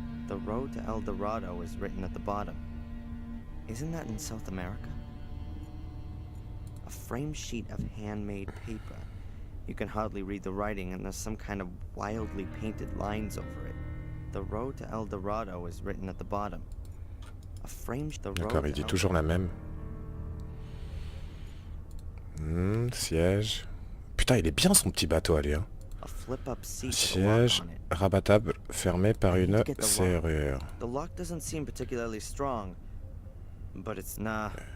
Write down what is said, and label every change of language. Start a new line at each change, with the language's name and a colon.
English: The road to El Dorado is written at the bottom. Isn't that in South America? A frame sheet of handmade paper. You can hardly read the writing and there's some kind of wildly painted lines over it. The road to El Dorado is written at the bottom. A frame...
French: D'accord, il dit toujours la même. Siège. Putain, il est bien son petit bateau, allez. Hein. Siège rabattable fermé par une serrure.
English: The lock doesn't seem particularly strong, but it's nah.